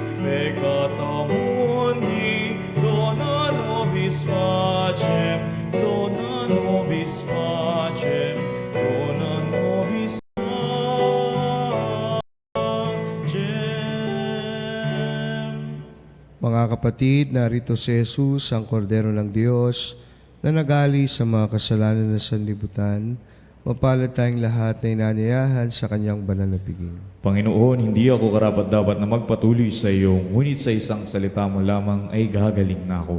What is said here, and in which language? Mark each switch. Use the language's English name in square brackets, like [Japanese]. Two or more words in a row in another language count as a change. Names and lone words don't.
[Latin] peccata mundi, dona nobis pacem, dona nobis pacem, dona nobis pacem. [Filipino] Mga kapatid, narito si Jesus, ang Kordero ng Diyos, na nagali sa mga kasalanan ng sanlibutan, mapalad tayong lahat na inanyayahan sa kanyang banal na piging. Panginoon, hindi ako karapat-dapat na magpatuloy sa iyo, ngunit sa isang salita mo lamang ay gagaling na ako.